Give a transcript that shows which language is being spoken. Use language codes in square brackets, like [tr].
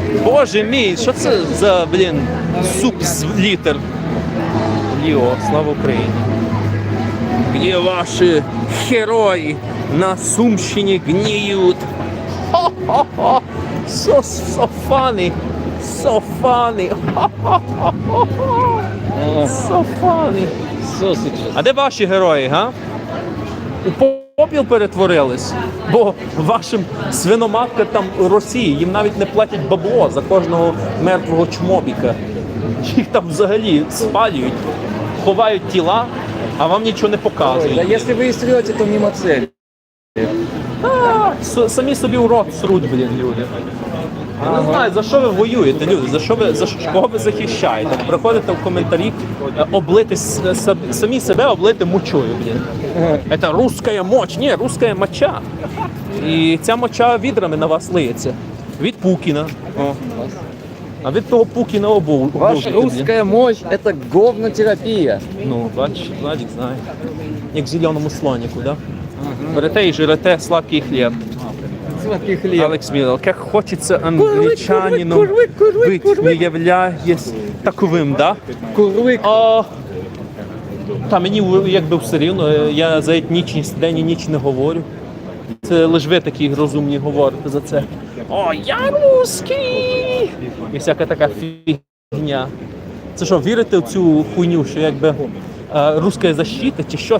[uk] Боже мій, що це за, суп з літер? Ліо, слава Україні. [ru] Где ваши герои на Сумщине гниют? [en] Хо-хо-хо! So funny! So funny! So funny! [uk] А де ваші герої, га? У попіл перетворились? Бо вашим свиноматкам там Росії, їм навіть не платять бабло за кожного мертвого чмобіка. Їх там взагалі спалюють, ховають тіла, а вам нічого не показують. [ru] Да если вы стрелите, то мимо цели. [uk] Самі собі в рот сруть, люди. Я не знаю, за що ви воюєте, люди, кого ви захищаєте? Приходите в коментарі облити, самі себе облити мочою, Це [ru] русская мочь, [uk] ні, [ru] русская моча. [uk] І ця моча відрами на вас лиється. Від Пукіна. А від того Пукіна обов'язку. [ru] Ваша русская мощь – это говнотерапия. [uk] Ну, бачиш, Владик знає. Як в зеленому слонику, да? Берете і жирете сладкий хліб. [ru] Сладкий хлеб. Алекс Миллер, как хочется англичанином быть, не являясь таковим, да? Курлик. [uk] Та мені якби все рівно, я за етнічність день і ніч не говорю. Це лише ви такі розумні говорите за це. О, я русський! І всяка така фігня. Це що, вірите в цю хуйню, що якби русська защита, чи що?